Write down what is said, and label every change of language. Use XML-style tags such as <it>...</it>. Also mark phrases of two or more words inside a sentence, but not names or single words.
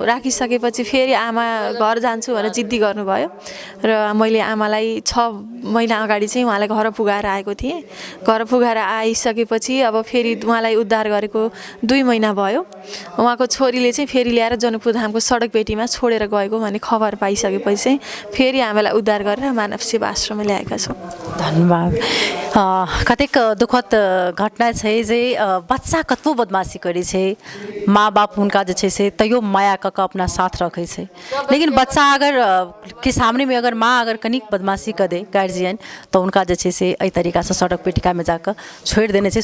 <ne>राखिसकेपछि फेरि आमा घर जान्छु भनेर जिद्दी गर्नुभयो र मैले आमालाई 6 महिना अगाडि चाहिँ उहाँलाई घर पुगाएर आएको थिएँ। घर पुगाएर आइसकेपछि अब फेरि उहाँलाई उद्धार गरेको 2 महिना भयो। उहाँको छोरीले चाहिँ फेरि ल्याएर जनकपुर धामको सडक पेटीमा छोडेर गएको भन्ने खबर पाइसकेपछि चाहिँ फेरि आमालाई उद्धार गरेर मानव सेवा आश्रममा ल्याएका छौँ। धन्यवाद।</ne> <mai>कतेक दुखद घटना छै जे बच्चा कतबो बदमाशी करै छै, माँ बाप हुनका जे छै से तैयो माया कऽ कऽ अपना साथ रखै छै, लेकिन बच्चा अगर के सामने में अगर माँ अगर कनिक बदमाशी कर दे गार्जियन तो उनका जे छै से एहि तरीकासँ सड़क पेटिकामे जाकऽ छोड़ि देने छै।</mai>